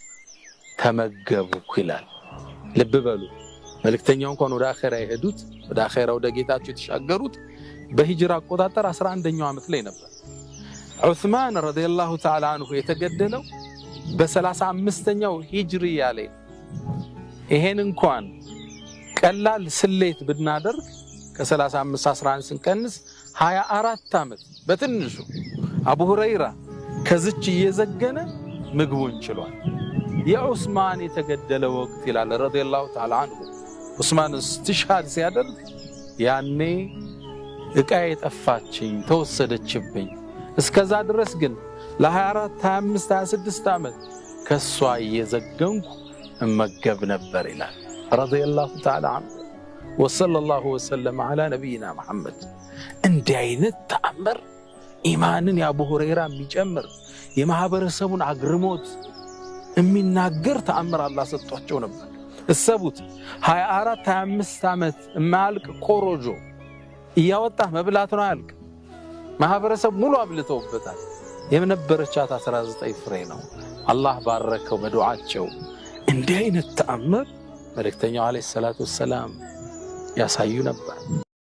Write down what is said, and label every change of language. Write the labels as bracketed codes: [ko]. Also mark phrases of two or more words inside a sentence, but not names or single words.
[am] ተመገቡ ይላል ልብ በሉ መልእክተኛው እንኳን ወደ አኺራ ይሄዱት ወደ አኺራ ወደ ጌታቸው የተሻገሩት በሂጅራ አቆጣጠር 11ኛው አመት ላይ ነበር ዑስማን [ar] رضي الله تعالى عنه [am] የተገደለው በ35ኛው ሂጅሪያ ላይ ይሄን እንኳን ቀላል ስሌት ብናደርግ ከ35 11 ስንቀንስ 24 አመት በትንሹ አቡ ሁረይራ ከዚች እየዘገነ ምግቡን ችሏል የዑስማን የተገደለ ወቅት ይላል [ar] رضي الله تعالى عنه [am] ዑስማን استشهاد ሲያደርግ ያኔ እቃዬ ጠፋችኝ ተወሰደችብኝ እስከዛ ድረስ ግን ለ24 25 26 አመት ከሷ እየዘገንኩ እመገብ ነበር ይላል [ar] رضي الله تعالى عنه وصلى الله وسلم على نبينا محمد [am] እንዲህ አይነት ተአምር ኢማንን የአቡ ሁረይራ የሚጨምር የማህበረሰቡን አግርሞት የሚናገር ተአምር አላህ ሰጥቷቸው ነበር እሰቡት 24 25 አመት ማልቅ ኮሮጆ እያወጣ መብላት ነው ያልቅ ማህበረሰብ ሙሉ አብልተውበታል የነበረቻት 19 ፍሬ ነው አላህ ባረከው በዱዓቸው እንዲህ አይነት ተአምር መልእክተኛው [ar] عليه الصلاة والسلام [am] ያሳዩ ነበር